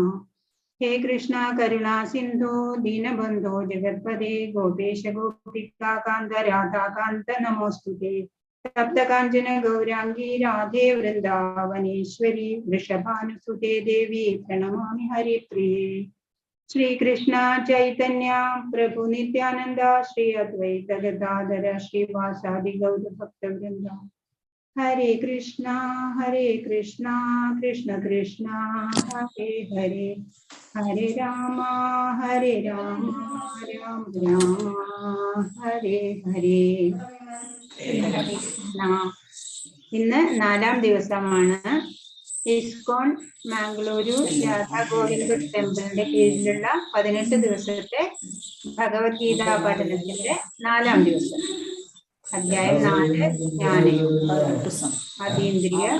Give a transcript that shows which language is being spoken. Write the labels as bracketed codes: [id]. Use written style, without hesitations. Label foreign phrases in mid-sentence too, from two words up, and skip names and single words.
[sa] ഹേ കൃഷ്ണ കരുണാ സിന്ധു ദീനബന്ധോ ജഗത്പദേ ഗോപേശ ഗോപികാകാന്ത രാധാകാന്ത നമോസ്തുതേ. സപ്തകാഞ്ചന ഗൗരാംഗീ രാധേ വൃന്ദാവനേശ്വരി വൃഷഭാനുസുതേ ദേവി പ്രണമാമി ഹരിപ്രിയേ. श्री कृष्ण चैतन्य प्रभु नित्यानंद श्री अद्वैत गदाधर श्रीवासादि गौर भक्त वृंद. हरे कृष्णा कृष्ण कृष्ण हरे हरे, हरे राम राम राम हरे हरे. [ml] ഇന്ന് 4ാം ദിവസമാണ് ഇസ്കോൺ മാംഗ്ലൂരു രാധാ ഗോവിന്ദ് ടെമ്പിളിന്റെ കീഴിലുള്ള 18 ദിവസത്തെ ഭഗവത്ഗീത പഠനത്തിന്റെ 4ാം ദിവസം. അധ്യായം 4 ജ്ഞാനയോഗം അതീന്ദ്രിയ.